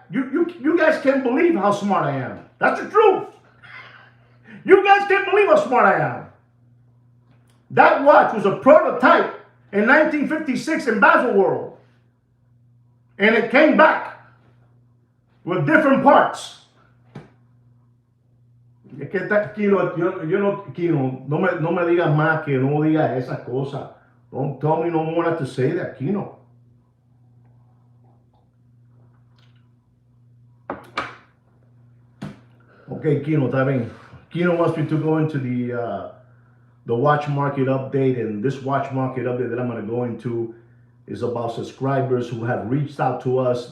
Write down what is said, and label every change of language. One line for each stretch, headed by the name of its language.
English: You guys can't believe how smart I am. That's the truth. You guys can't believe how smart I am. That watch was a prototype in 1956 in Baselworld. And it came back with different parts.
Spanish: Es que Kino, yo no, Kino, no me digas más que no digas esas cosas.
English: Don't tell me no more not to say that, Kino.
Spanish: Okay, Kino, está bien.
English: Kino wants me to go into the watch market update, and this watch market update that I'm going to go into is about subscribers who have reached out to us.